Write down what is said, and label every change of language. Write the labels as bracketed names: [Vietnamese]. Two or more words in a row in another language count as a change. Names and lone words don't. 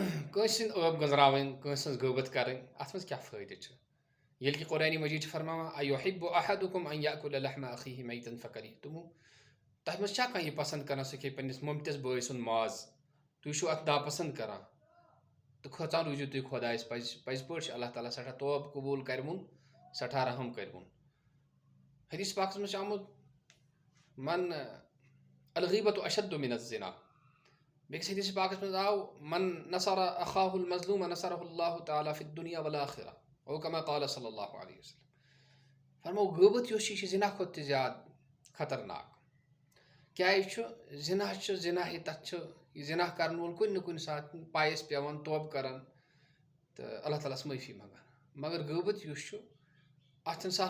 [Kashmiri] کٲنٛسہِ ہٕنٛدۍ ٲب گٔنٛزراوٕنۍ کٲنٛسہِ ہٕنٛز غٲبت کَرٕنۍ اَتھ منٛز کیٛاہ فٲیدٕ چھُ ییٚلہِ کہِ قرآنِ مجیٖد چھِ فرماوان [Arabic] اَیُحِبُّ أَحَدُکُم أن یأکُلَ لحم أخیہ میٖتًا فَکَرِہتُموٗ [Kashmiri] تَتھ منٛز چھا کانٛہہ یہِ پَسنٛد کَران سُہ کھیٚیہِ پنٛنِس مۄمتِس بٲے سُنٛد ماز تُہۍ چھُو اَتھ ناپَسنٛد کَران تہٕ کھوژان روٗزِو تُہۍ خۄدایَس پَزِ پٲٹھۍ چھُ اللہ تعالیٰ سٮ۪ٹھاہ توبہٕ قبوٗل کَرِوُن سٮ۪ٹھاہ رحم کَرِوُن حدیٖث پاکَس منٛز چھُ آمُت [Arabic] من الغیبۃ اشد من الزنا [Kashmiri] بیٚکِس حدیٖث پاکَس منٛز آو من [Arabic] نصر اخاه المظلوم نصره الله تعالیٰ فی الدنیا والآخرہ او کما قال صلی اللہ علیہ وسلم [Kashmiri] فرمو غٲبت یُس چھِ یہِ چھِ زِنا کھۄتہٕ تہِ زیادٕ خطرناک کیٛازِ چھُ زِنا چھُ زِناہٕے تَتھ چھُ یہِ زِنا کَرن وول کُنہِ نہٕ کُنہِ ساتہٕ پایَس پٮ۪وان توبہٕ کَران تہٕ اللہ تعالیٰ ہَس معٲفی منٛگان مگر غٲبت یُس چھُ اَتھ چھِنہٕ سہل